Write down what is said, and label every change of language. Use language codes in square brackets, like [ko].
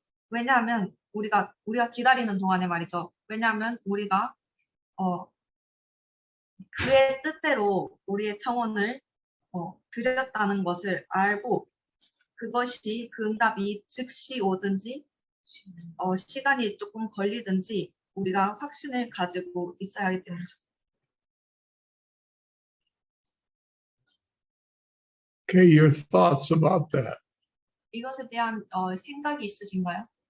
[ko] 왜냐하면 우리가 기다리는 동안에 말이죠. 왜냐하면 우리가 그의 뜻대로 우리의 청원을 드렸다는 것을 알고 그것이 그 응답이 즉시 오든지 시간이 조금 걸리든지 우리가 확신을 가지고 있어야 하기 때문이죠. [en] Okay, your thoughts about that? [ko] 이것에 대한 생각이 있으신가요?